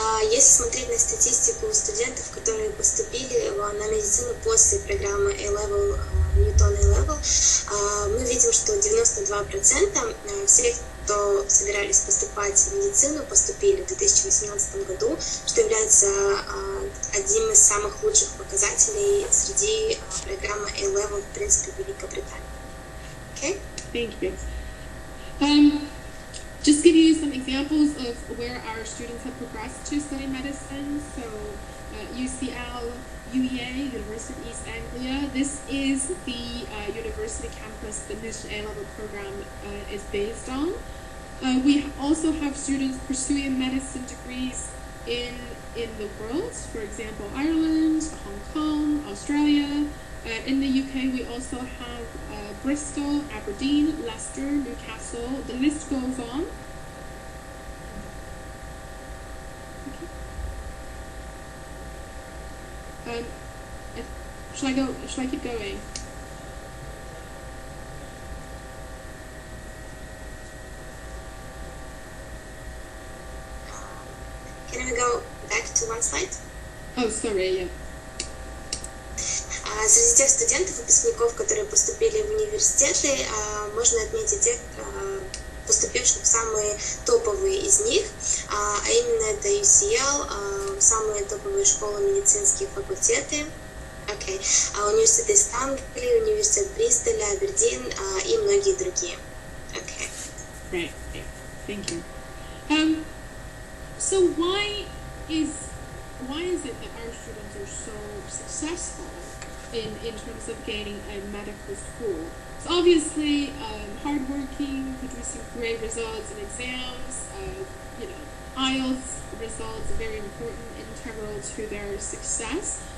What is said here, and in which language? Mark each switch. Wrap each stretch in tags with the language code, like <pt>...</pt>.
<ru>Если смотреть на статистику студентов, которые поступили на медицину после программы A-Level, Newton A-Level, мы видим, что 92% всех, кто собирались поступать в медицину, поступили в 2018 году, что является одним из самых лучших показателей среди программы A-Level, в принципе, в Великобритании.</ru> <en>Okay? Thank you. Just give you some examples of where our students have progressed to study medicine. So UCL, UEA, University of East Anglia. This is the university campus the Newton A-Level program is based on. We also have students pursuing medicine degrees in the world. For example, Ireland, Hong Kong, Australia. In the UK, we also have Bristol, Aberdeen, Leicester, Newcastle. The list goes on. Okay. Shall I keep going? Can we go back to one slide? Oh, sorry, yeah.</en> <ru>Среди тех студентов, выпускников, которые поступили в университеты, можно отметить тех, поступивших в самые топовые из них, а именно это UCL, самые топовые школы медицинские факультеты, университет Ист Англии, университет Бристоля, Абердин и многие другие.</ru> <en>Okay. Right. Thank you. So why is it that our students are so successful in terms of gaining a medical school? So obviously, hardworking, producing great results in exams, IELTS results are very important, integral to their success.</en>